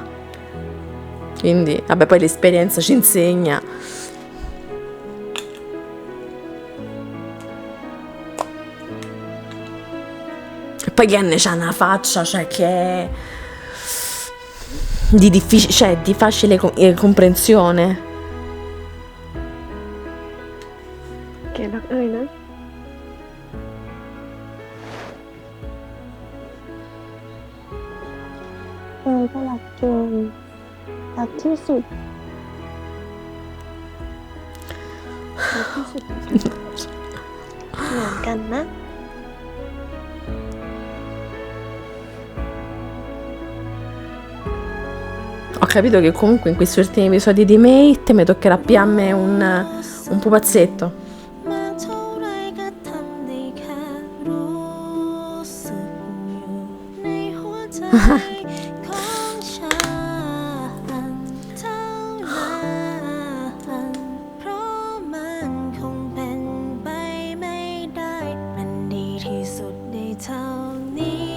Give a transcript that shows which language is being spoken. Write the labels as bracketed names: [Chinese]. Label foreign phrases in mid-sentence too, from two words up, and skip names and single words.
[Italian] Quindi, vabbè, poi l'esperienza ci insegna. E poi Ken c'ha una faccia, cioè che è di difficile, cioè di facile comprensione. [Thai] เกณฑ์รักเอ๋ยนะ เยก็รักเกณฑ์รักที่สุดรักที่สุดเหมือนกันนะ [Italian] Ho capito che comunque in questi ultimi episodi di Mate mi toccherà piamme un pupazzetto. [Thai] มาเท่าไรก็ทำได้แค่รู้สึกอยู่ในหัวใจของฉันเท่านั้นเพราะมันคงเป็นไปไม่ได้มันดีที่สุดได้เท่านี้